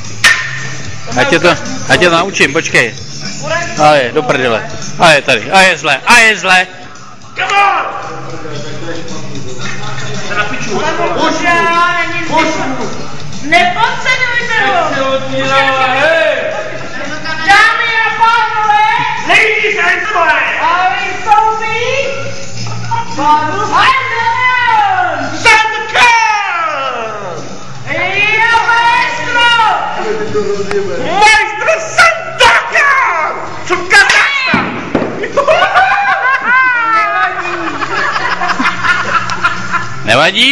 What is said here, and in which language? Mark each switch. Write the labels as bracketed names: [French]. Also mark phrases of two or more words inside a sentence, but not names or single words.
[Czech] Ať tě to naučím, počkej. A je, do prdele. A je tady, a je zle. [English] Come on! [Czech] Se na piču, Nepodceňujte ho! Dámy a pánové! [English] Ladies and gentlemen! [Czech] A vystoupí pan Hajdan! Sandkan! Jo, maestro! Maestro Sandkan! [English] From Kazakhstan! [Czech] Nevadí?